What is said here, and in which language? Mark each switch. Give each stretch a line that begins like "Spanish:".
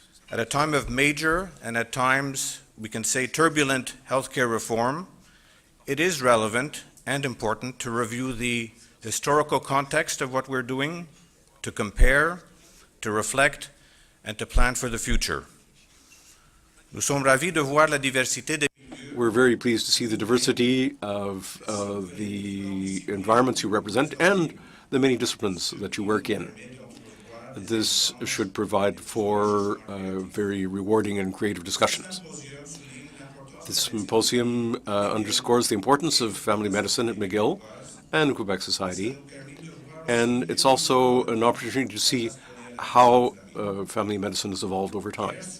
English: At a time of major and at times we can say turbulent healthcare reform, it is relevant and important to review the historical context of what we're doing, to compare, to reflect, and to plan for the future.
French: Nous sommes ravis de voir la diversité des...
English: We're very pleased to see the diversity of the environments you represent and the many disciplines that you work in. This should provide for very rewarding and creative discussions. This symposium underscores the importance of family medicine at McGill and Quebec society, and it's also an opportunity to see how family medicine has evolved over time.